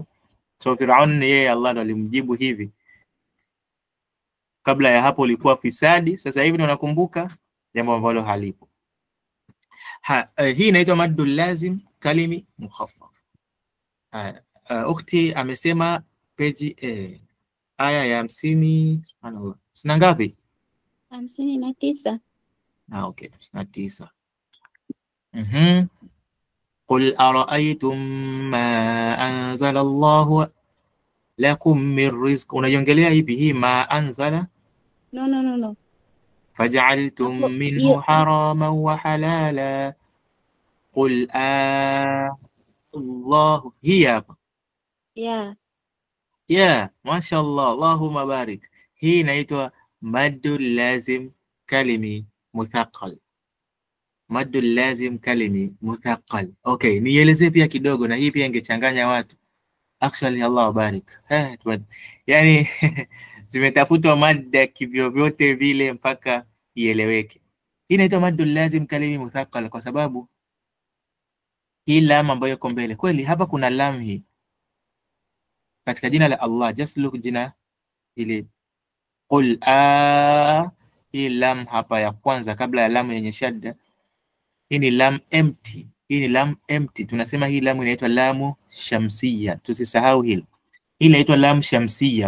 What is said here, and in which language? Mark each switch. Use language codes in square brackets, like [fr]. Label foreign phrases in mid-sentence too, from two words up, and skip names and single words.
[sw] So Firaun yeye Allah ndo alimjibu hivi. Kabla ya hapo ulikuwa fisadi, sasa hivi unakumbuka jambo ambalo halipo. [ar] Hii inaitwa مد لازم كلمي مخفف. [sw] Ukhti amesema peji aya ya 50, subhanallah. Sina ngapi? 59. Okay, 59. [ar] قل أرأيتم ما أنزل الله لكم من رزق. [sw] Unaiongelea hivi hii [ar] ما أنزل? [sw] No. [ar] فجعلتم منه حراما وحلالا. قل الله [sw] hiya hapa. [ar] Yeah, ما شاء الله اللهم بارك. Hii inaitwa مد لازم كلمي مثقل. مد لازم كلمي مثقل. [sw] Okay, nieleze pia kidogo, na hii pia ingechanganya watu. [ar] Actually الله بارك. [sw] Yani zimetafutwa madda kivyo vyote vile mpaka ieleweke. Hii inaitwa [ar] مد لازم كلمي مثقل [sw] kwa sababu hii lam ambayo iko mbele. Kweli hapa kuna lam hii katika jina la Allah, [en] just look [sw] jina ile qul hii lam hapa ya kwanza kabla ya lam yenye shadda, hii ni lam empty. Hii ni lam empty. Tunasema hii lam inaitwa [ar] لام شمسية, [sw] tusisahau hilo. Hii inaitwa [ar] لام شمسية.